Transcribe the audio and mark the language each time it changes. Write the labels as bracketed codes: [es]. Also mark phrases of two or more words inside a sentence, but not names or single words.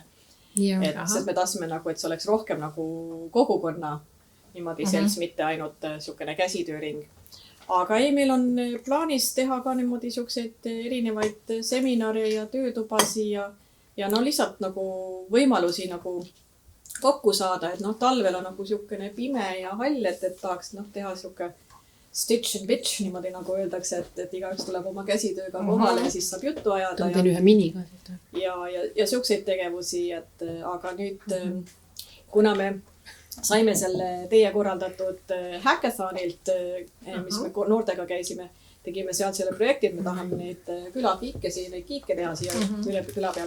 [et] Sest me tahtsime nagu, et see oleks rohkem nagu kogukonna niimoodi selts, mitte ainult siukene käsitööring. Aga ei, meil on plaanis teha ka niimoodi siukseid erinevaid seminare ja töötubasi ja no lihtsalt nagu võimalusi nagu kokku saada, et talvel on nagu siukene pime ja hall, et tahaks teha siuke [en] stitch and bitch, [et] niimoodi nagu öeldakse, et igaüks tuleb oma käsitööga kohale ja siis saab juttu ajada. Teen ühe miniga. Ja siukseid tegevusi, aga nüüd, kuna me saime selle teie korraldatud hackathonilt, mis me noortega käisime, tegime sealt selle projekti, et me tahame neid kiike teha siia üle küla peale.